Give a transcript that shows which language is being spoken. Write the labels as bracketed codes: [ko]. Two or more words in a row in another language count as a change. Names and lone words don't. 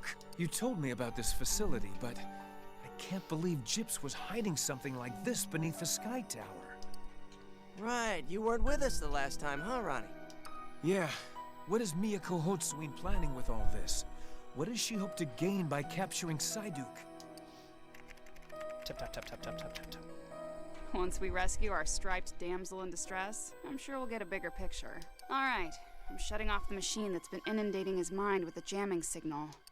[en] You told me about this facility, but I can't believe Gyps was hiding something like this beneath the Sky Tower. Right, you weren't with us the last time, huh, Ronnie? Yeah. What is Miyako Hotsuin planning with all this? What does she hope to gain by capturing Psyduke? Tap, tap, tap, tap, tap, tap, tap, tap. Once we rescue our striped damsel in distress, I'm sure we'll get a bigger picture. All right, I'm shutting off the machine that's been inundating his mind with a jamming signal.